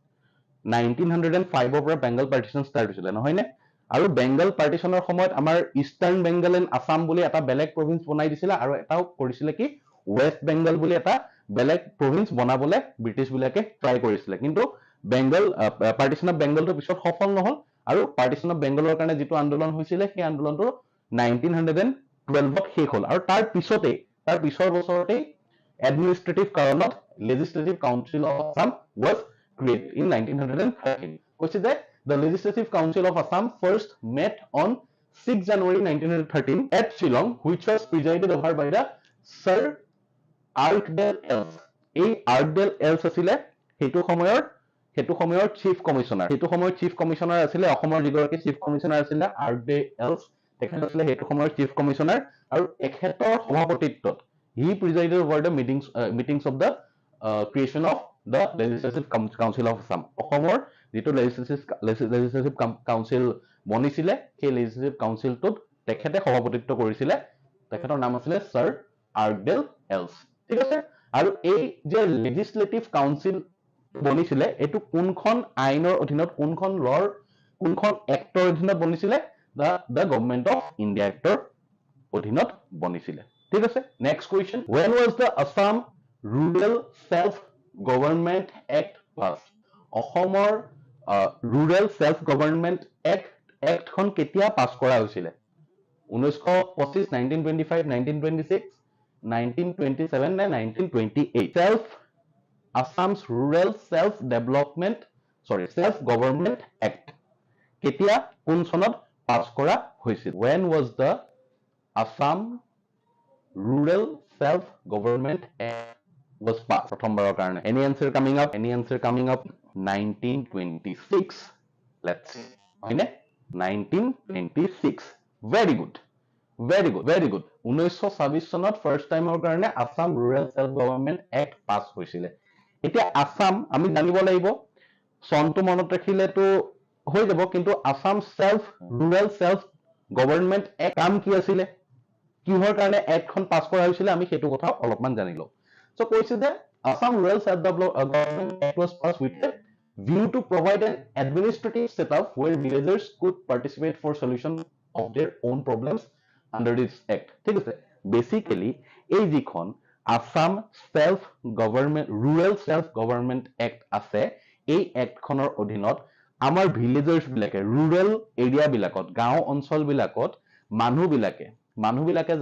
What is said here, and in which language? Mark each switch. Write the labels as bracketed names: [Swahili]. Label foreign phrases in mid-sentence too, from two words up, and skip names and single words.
[Assamese] 1905 ৰ পৰা বেংগল পাৰ্টিশন ষ্টাৰ্ট হৈছিল নহয় নে আৰু বেংগল পাৰ্টিশনৰ সময়ত আমাৰ ইষ্টাৰ্ণ বেংগল এণ্ড আসাম বুলি এটা বেলেগ প্ৰভিন্স বনাই দিছিল আৰু এটাও কৰিছিল কি ওয়েস্ট বেংগল বুলি এটা বেলেগ প্ৰভিন্স বনাবলে ব্ৰিটিছ বিলাকে ট্ৰাই কৰিছিল কিন্তু বেংগল পাৰ্টিশন অফ বেংগলটো পিছত সফল নহল আৰু পাৰ্টিশন অফ বেংগলৰ কাৰণে যেটো আন্দোলন হৈছিল সেই আন্দোলনটো 1912ত শেষ হল আৰু তাৰ পিছৰ বছৰতে administrative কাৰণত [English] legislative council of Assam was created in 1913 [Assamese] কৈছে যে [English] the legislative council of Assam first met on 6 January 1913 at Shillong which was presided over by the [Assamese] Sir Arkdale Ells এই Arkdale Ells আছিলে হেতু সময়ৰ চিফ কমিশনাৰ আছিলে অসমৰ যিগৰাকী চিফ কমিশনাৰ আছিলে Arkdale Ells তেখেত আছিলে হেতু সময়ৰ চিফ কমিশনাৰ আৰু তেখেতৰ সভাপতিত্বত [English] he presided over the meetings of the creation of the legislative council of Assam [Assamese] অসমৰ যেটো [English] legislative council [Assamese] বনিছিলে সেই [English] legislative council [Assamese] টোত তেখেতে সভাপতিত্ব কৰিছিলে তেখেতৰ নাম আছিল Sir Arkdale Ells ঠিক আছে আৰু এই যে [English] legislative council [Assamese] বনিছিলে এটো কোনখন আইনৰ অধীনত কোনখন এক্টৰ অধীনত বনিছিলে the government of India এক্টৰ অধীনত বনিছিলে ঠিক আছে [English] next question when was the Assam Rural Self Government Act passed [Assamese] অসমৰ Rural Self Government Act খন কেতিয়া পাস কৰা হৈছিল 1925 1925 1926 1927 নে 1928 Assam's Rural Self Government Act কেতিয়া কোন চনত পাস কৰা হৈছিল [English] when was the Assam Rural Self Government Act was passed [Assamese] প্ৰথমবাৰৰ কাৰণে [English] any answer coming up [Assamese] 1926 [English] let's see [Assamese] হয়নে 1926 [English] very good [Assamese] 1926 চনত [English] first time [Assamese] কাৰণে আসাম ৰুৰেল সেল্ফ গভৰ্নমেন্ট এক্ট পাস হৈছিল এতিয়া আসাম আমি জানিব লাগিব চনটো মনত ৰাখিলেতো হৈ যাব কিন্তু আসাম ৰুৰেল সেল্ফ গভৰ্নমেন্ট এক্ট কাম কি আছিল কিহৰ কাৰণে এক্টখন পাস কৰা হৈছিল আমি হেতু কথা অলপমান জানিলো সো কৈছে যে Assam Rural Self Government Act [English] was passed with a view to provide an administrative setup where villagers could participate for solution of their own problems under this act [Assamese] ঠিক আছে বেসিক্যালি এই যিখন Assam Rural Self Government Act আছে এই এক্টখনৰ অধীনত আমাৰ ভিলেজাৰ্স বিলাকে [English] rural area [Assamese] বিলাকত গাঁও অঞ্চল বিলাকত মানুহবিলাকে